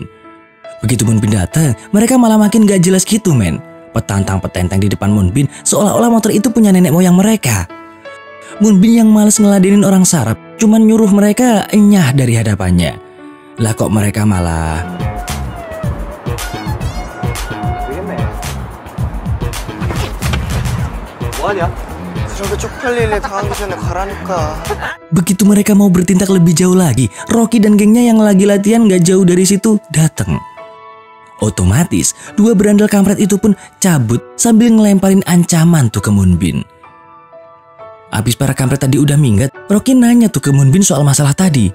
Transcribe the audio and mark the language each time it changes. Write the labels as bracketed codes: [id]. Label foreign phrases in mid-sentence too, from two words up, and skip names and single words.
[id] Begitu Moonbin datang, mereka malah makin gak jelas gitu men. Petantang-petenteng di depan Moonbin seolah-olah motor itu punya nenek moyang mereka. Moonbin yang males ngeladenin orang sarap cuman nyuruh mereka enyah dari hadapannya. Lah kok mereka malah [ko] 뭐하냐? 그런 거 쪽팔리네 당하기 전에 가라니까. [id] begitu mereka mau bertindak lebih jauh lagi, Rocky dan gengnya yang lagi latihan gak jauh dari situ datang. Otomatis, dua berandal kampret itu pun cabut sambil ngelemparin ancaman tuh ke Moonbin. Abis para kampret tadi udah minggat, Rocky nanya tuh ke Moonbin soal masalah tadi.